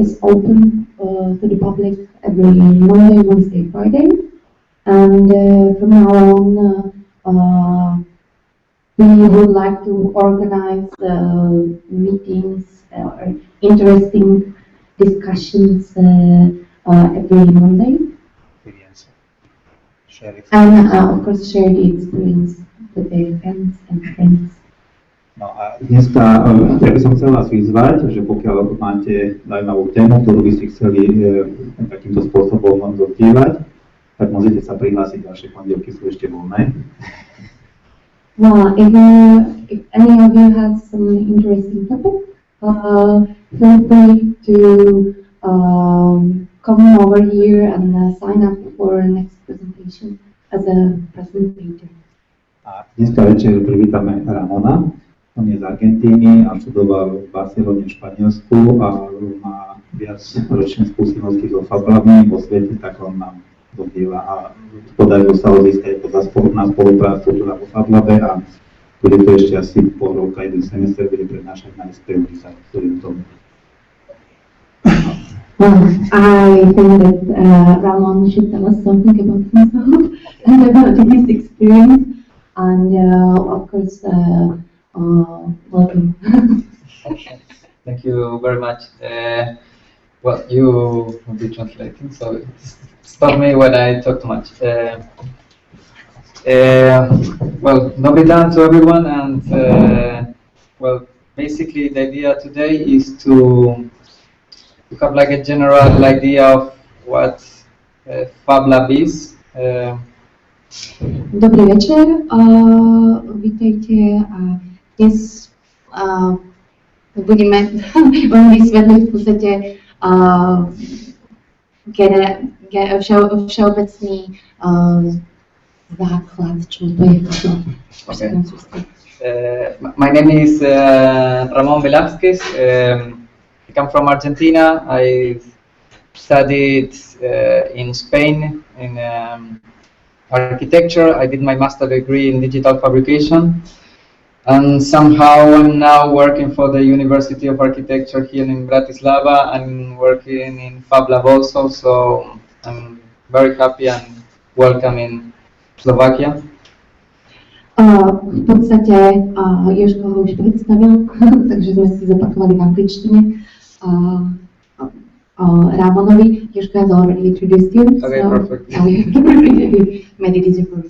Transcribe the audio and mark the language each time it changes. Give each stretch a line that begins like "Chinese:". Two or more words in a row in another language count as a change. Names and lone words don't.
English: is open to the public every Monday, Wednesday, Friday, and from now on we would like to organize meetings or interesting discussions every Monday, and of course share the experience with their friends and friends.
Slovak: No a dneska ja by som chcel vás vyzvať, že pokiaľ máte zaujímavú tému, ktorú by ste chceli takýmto spôsobom zdieľať, tak môžete sa prihlásiť, vaše pondelky sú ešte voľné.
English: Well, if any of you has some interesting topic, feel free to come over here and sign up for next presentation as a presenter.
Slovak: A dneska večer privítame Ramona. On je z Argentíny a študoval v Barcelone v Španielsku a má viac ročné skúsenosti so Fab Labmi vo svete, tak on nám dodiela a podarilo sa ho získať na spoluprácu vo Fab Labe a bude to ešte asi pol roka, jeden semester bude prednášať na SPU, ktorý to.
English: Well, I think that Ramon should tell us something about himself and about his experience, and of course, welcome. Okay. Thank you very much. Well, you will be translating, so stop me when I talk too much. Well,
Slovak: dobrý dan
English: to everyone, and well, basically the idea today is to have like a general idea of what Fab Lab is.
Czech: Dobrý večer, vítejte.
Slovak: Dnes budeme vám vysvetliť v podstate všeobecný základ, čo to je.
English: Okay. My name is Ramon Velazquez. I come from Argentina. I studied in Spain in architecture. I did my master degree in digital fabrication. And somehow I'm now working for the University of Architecture here in Bratislava and working in Fab Lab also, so I'm very happy and welcome in Slovakia.
Slovak: V podstate Jožko ho už predstavil, takže sme si zopakovali v angličtine.
English: Ramonovi, Jožko has already introduced you. Okay, so perfect. Made it easy for me.